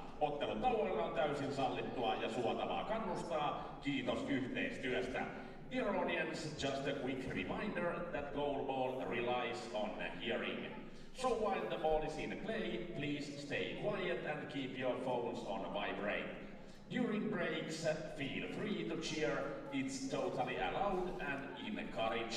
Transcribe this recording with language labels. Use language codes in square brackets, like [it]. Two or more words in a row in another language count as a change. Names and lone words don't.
[fi] Ottelun tauoilla on täysin sallittua ja suotavaa kannustaa. Kiitos yhteistyöstä. [en] Dear audience, just a quick reminder that goalball relies on hearing. So while the ball is in play, please stay quiet and keep your phones on vibrate. During breaks, feel free to cheer. It's totally allowed and encouraged.